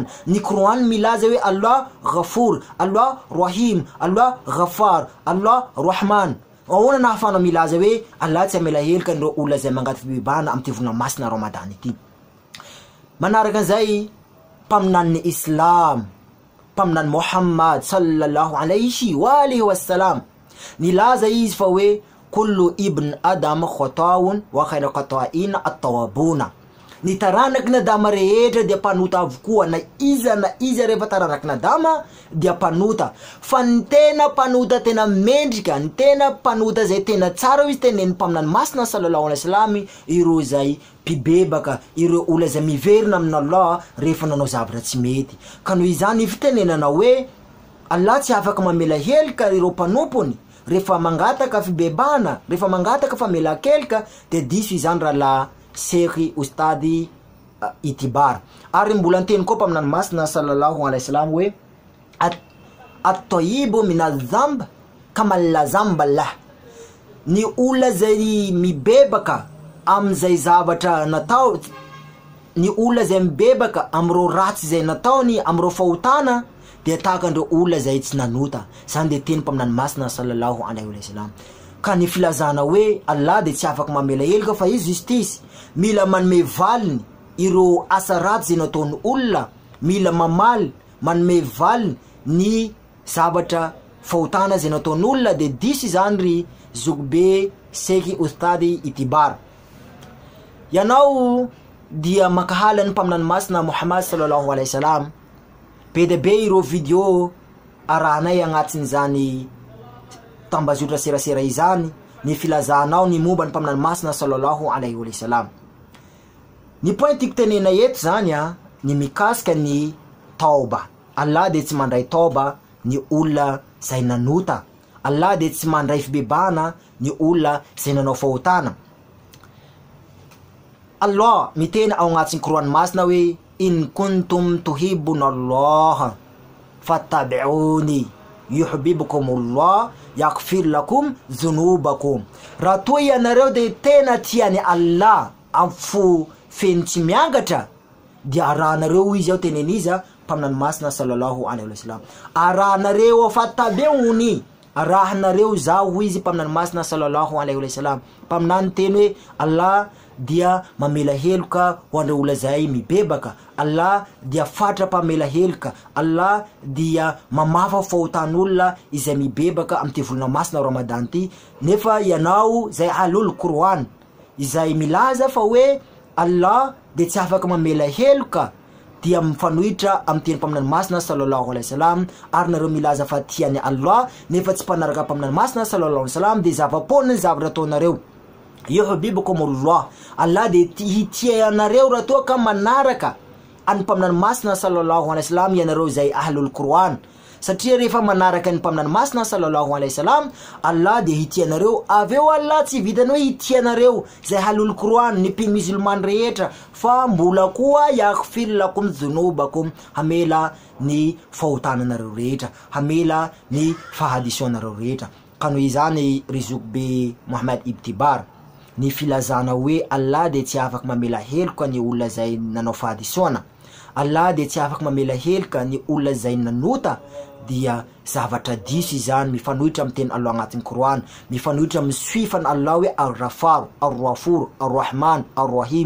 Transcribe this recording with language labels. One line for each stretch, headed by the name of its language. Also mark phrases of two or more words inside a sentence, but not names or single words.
Malagasy: Ny Qur'an milaza hoe Allah Ghafur, Allah Rahim, Allah Ghafar, Allah Rahman. Ahoana nahafana milaza hoe Allah tsy amela heloka ireo olona zay mangaty fibebana amty volana masina Ramadan ity. Manaraka an'izay paminan'ny Islam, paminan'ny Muhammad
Arabic: صلى الله عليه وآله وسلم,
Malagasy: nilaza izy fa hoe
Arabic: كل ابن آدم خطاء وخير الخطائين التوابون.
Malagasy: Ny taranaky na dama rehetra dia panota avokoa, na iza rehefa taranaky na dama dia panota. Fa ny tena panota tena mendrika, ny tena panota zay tena tsara izy tenen'ny mpaminan'ny masina
Arabic: صلى الله عليه وسلم,
Malagasy: ireo zay mpibebaka, ireo olona zay miverina amin'ny Allah rehefa nanao zavatra tsy mety. Ka noho izany fitenenana hoe Allah tsy afaka mamela heloka ireo mpanompony rehefa mangataka fibebana, rehefa mangataka famela-keloka, de diso izany raha Sheikh Ustadi Itibar. Ary mbola anteny koa mpaminan'ny masina
Arabic: صلى الله عليه وسلم
Malagasy: hoe
Arabic: التائب من الذنب كما لا ذنب له.
Malagasy: Ny olona zay mibebaka am'izay zavatra natao, ny olona zay mibebaka amreo ratsy zay nataony, amreo fahotana, de tahaka andreo olona zay tsy nanota. Zany de teny mpaminan'ny masina
Arabic: صلى الله عليه وسلم.
Malagasy: Ka ny filazana hoe Allah de tsy afaka mamela heloka fa izy justice, mila manome valiny ireo asa ratsy zay nataony olona, mila mamaly manome valiny ny zavatra fahotana zay nataony olona. De diso zany ry Zugbe Sheikh Ustadi Itibar. Ianao dia makahala ny mpaminan'ny masina Muhammad
Arabic: صلى الله عليه وسلم,
Malagasy: be de be ireo video arahanay agnatin'izany tambazotra serasera izany, ny filazanao ny momba ny mpaminan'ny masina
Arabic: صلى الله عليه وسلم.
Malagasy: Ny point tiako tenena eto zany ny mikasika ny tauba. Allah de tsy mandray tauba ny olona zay nanota, Allah de tsy mandray fibebana ny olona zay nanao fahotana. Allah miteny ao agnatin'ny Qur'an masina hoe
Arabic: إن كنتم تحبون الله فاتبعوني يحببكم الله يغفر لكم ذنوبكم.
Malagasy: Raha toa ianareo de tena tiany Allah amin'ny fo feno tsy miangatra, dia arahanareo izy ao teneny izy mpaminan'ny masina
Arabic: صلى الله عليه وسلم.
Malagasy: Arahanareo fattabi'uni, arahanareo zao izy mpaminan'ny masina
Arabic: صلى الله عليه وسلم.
Malagasy: Mpaminany teny hoe Allah dia mamela heloka ho andreo olona zay mibebaka, Allah dia fatra mpamela heloka, Allah dia mamafa fahotan'olona izay mibebaka amty volana masina Ramadan ty. Nefa ianao zay
Arabic: أهل القرآن
Malagasy: izay milaza fa hoe Allah de tsy afaka mamela heloka, dia mifanohitra amin'ny teny mpaminan'ny masina
Arabic: صلى الله عليه وسلم.
Malagasy: Ary nareo milaza fa tiany Allah nefa tsy mpanaraka mpaminan'ny masina
Arabic: صلى الله عليه وسلم,
Malagasy: de zava-pona ny zavatra ataonareo. Yuhibbukumullah, Allah de hitianareo raha toa ka manaraka any mpaminany-masina
Arabic: صلى الله عليه وسلم
Malagasy: ianareo zay
Arabic: أهل القرآن.
Malagasy: Satria rehefa manaraka ny mpaminany-masina
Arabic: صلى الله عليه وسلم,
Malagasy: Allah de hitianareo. Aveo Allah tsy vitany hoe hitianareo zay
Arabic: أهل القرآن
Malagasy: ny musulman rehetra, fa mbola koa
Arabic: يغفر لكم ذنوبكم,
Malagasy: hamela ny fahotananareo rehetra, hamela ny fahadisoanareo rehetra. Kano izany Rizuk be Muhammad Ibtibar ny filazana hoe Allah de tsy afaka mamela heloka ny olona zay nanao fahadisoana, Allah de tsy afaka mamela heloka ny olona zay nanota, dia zavatra diso izany mifanohitra amin'ny teny Allah agnatin'ny Qur'an, mifanohitra amin'ny suifany Allah hoe Ar-Rafar, Ar-Rafur, Ar-Rahman, Ar-Rahim.